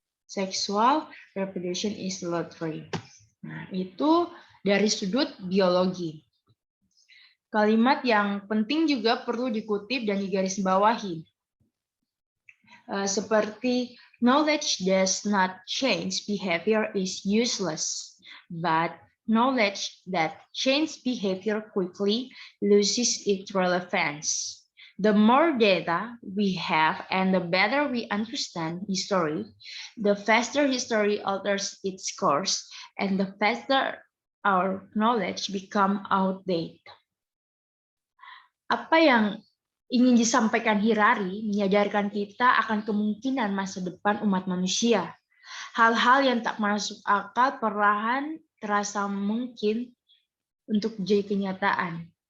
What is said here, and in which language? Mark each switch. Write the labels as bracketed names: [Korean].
[English] Sexual reproduction is a lottery. [Indonesian] Nah, itu dari sudut biologi. Kalimat yang penting juga perlu dikutip dan digarisbawahi. Seperti [English] knowledge does not change behavior is useless, but knowledge that changes behavior quickly loses its relevance. The more data we have and the better we understand history, the faster history alters its course and the faster our knowledge become outdated. [Indonesian] Apa yang ingin disampaikan Hirari menyadarkan kita akan kemungkinan masa depan umat manusia. Hal-hal yang tak masuk akal perlahan terasa mungkin untuk menjadi kenyataan.